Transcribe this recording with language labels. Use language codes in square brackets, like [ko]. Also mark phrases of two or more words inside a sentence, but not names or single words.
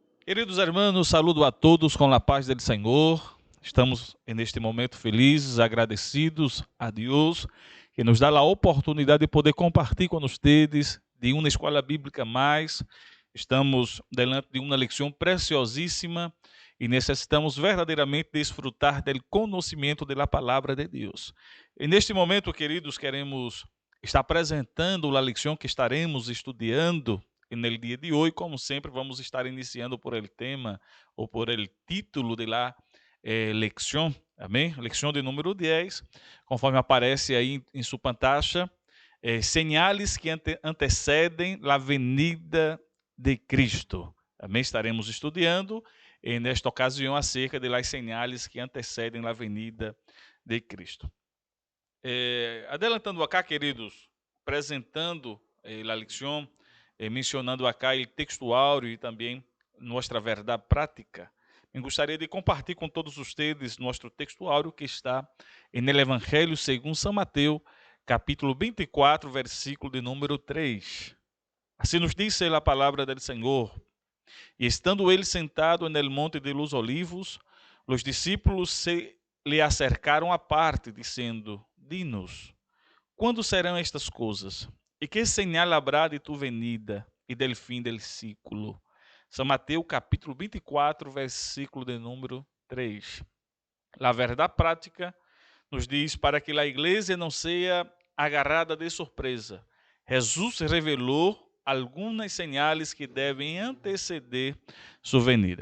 [es] Queridos hermanos, saludo a todos [pt] com a paz do Senhor. Estamos neste momento felizes, agradecidos a Deus que nos dá a oportunidade de poder compartilhar com vocês de uma escola bíblica mais. Estamos diante de uma lição preciosíssima e necessitamos verdadeiramente desfrutar do conhecimento da palavra de Deus. E neste momento, queridos, queremos estar apresentando a lição que estaremos estudando. E no dia de hoje, como sempre, vamos estar iniciando [es] por el tema [pt] ou [es] por el título de la lección, [pt] amém? [es] Lección de número 10, [pt] conforme aparece aí em sua pantalla, señales que antecedem a venida de Cristo. Amém? Estaremos estudando nesta ocasião acerca [es] de las señales [pt] que antecedem a venida de Cristo. [es] Adelantando acá, [pt] queridos, apresentando a lição, mencionando acá o textuário e também nossa verdade prática. Eu gostaria de compartilhar com todos vocês nosso textuário que está no Evangelho segundo São Mateus, capítulo 24, versículo de número 3. Assim nos diz a palavra do Senhor: E estando ele sentado no monte [es] de los Olivos, [pt] os discípulos se lhe acercaram à parte, dizendo: Dinos, quando serão estas coisas? [es] E que señal habrá de tu venida e del fim del ciclo? [pt] São Mateus capítulo 24, versículo de número 3. A verdade prática nos diz para que a igreja não seja agarrada de surpresa. Jesus revelou algumas señales que devem anteceder sua venida.